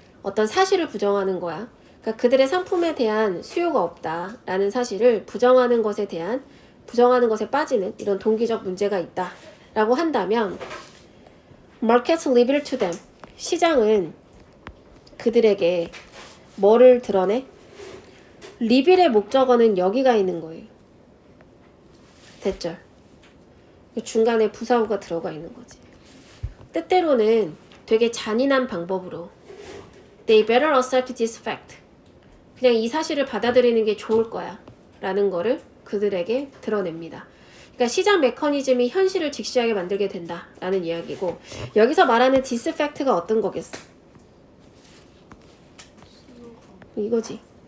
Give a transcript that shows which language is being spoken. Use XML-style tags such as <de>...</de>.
<ko>어떤 사실을 부정하는 거야. 그러니까 그들의 상품에 대한 수요가 없다라는 사실을 부정하는 것에 빠지는 이런 동기적 문제가 있다라고 한다면</ko> <en>markets reveal to them,</en> <ko>시장은 그들에게 뭐를 드러내? 리빌의 목적어는 여기가 있는 거예요. 됐죠? 중간에 부사구가 들어가 있는 거지. 때때로는 되게 잔인한 방법으로</ko> <en>They better accept this fact.</en> <ko>그냥 이 사실을 받아들이는 게 좋을 거야 라는 거를 그들에게 드러냅니다. 그러니까 시장 메커니즘이 현실을 직시하게 만들게 된다 라는 이야기고, 여기서 말하는 this fact가 어떤 거겠어? 이거지.</ko>